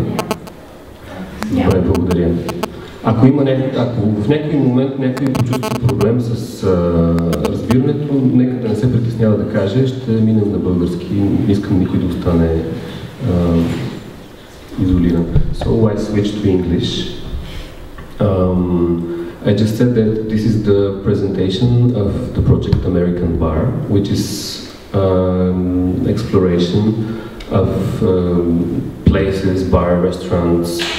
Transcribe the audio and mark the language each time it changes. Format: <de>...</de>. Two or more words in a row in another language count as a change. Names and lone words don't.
<bg>Добре, благодаря. Ако в някой момент някой почувства проблем с разбирането, нека да не се притеснява да каже, ще минем на български. Не искам никой да остане изолиран.</bg> <en>So I switched to English. I just said that this is the presentation of the project American Bar, which is exploration of places, bar, restaurants,</en>